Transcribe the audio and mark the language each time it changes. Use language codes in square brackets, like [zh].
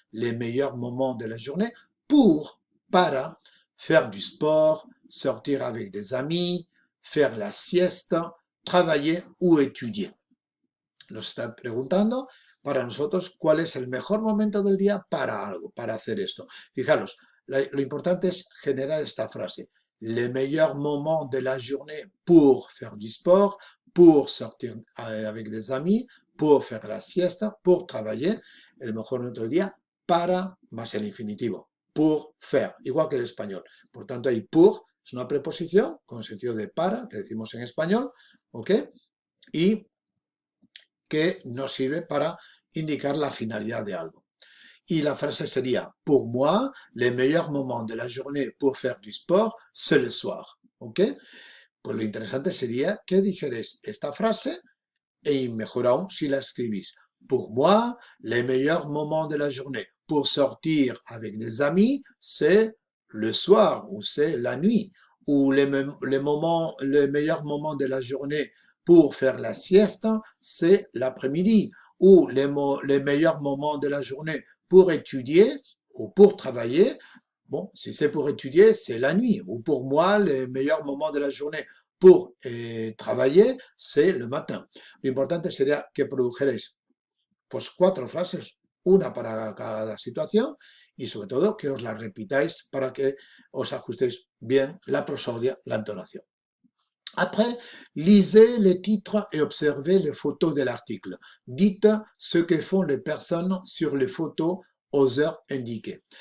[fr] Les meilleurs moments de la journée para faire du sport, sortir avec des amis, faire la siesta, travailler ou étudier. [es] Nos está preguntando para nosotros cuál es el mejor momento del día para algo, para hacer esto. Fijaros, lo importante es generar esta frase. [fr] Le meilleur moment de la journée pour faire du sport, pour sortir avec des amis, pour faire la siesta, pour travailler. [es] El mejor momento del día para más el infinitivo. [fr] Pour faire, [es] igual que el español. Por tanto, hay pour, es una preposición con sentido de para, que decimos en español, ¿ok? Y que nos sirve para indicar la finalidad de algo. Y la frase sería, [fr] pour moi, le meilleur moment de la journée pour faire du sport, c'est le soir. [es] ¿Ok? Pues lo interesante sería que dijerais esta frase y mejor aún si la escribís. [fr] Pour moi, le meilleur moment de la journée pour sortir avec des amis, c'est le soir ou c'est la nuit. Ou le meilleur moment de la journée pour faire la sieste, c'est l'après-midi. Ou les meilleurs moments de la journée pour étudier ou pour travailler, bon, si c'est pour étudier, c'est la nuit. Ou pour moi, les meilleurs moments de la journée pour travailler, c'est le matin. [es] Lo importante sería que produjerais pues 4 frases, una para cada situación, y sobre todo que os la repitáis para que os ajustéis bien la prosodia, la entonación. [fr] Après, lisez les titres et observez les photos de l'article. Dites ce que font les personnes sur les photos aux heures indiquées.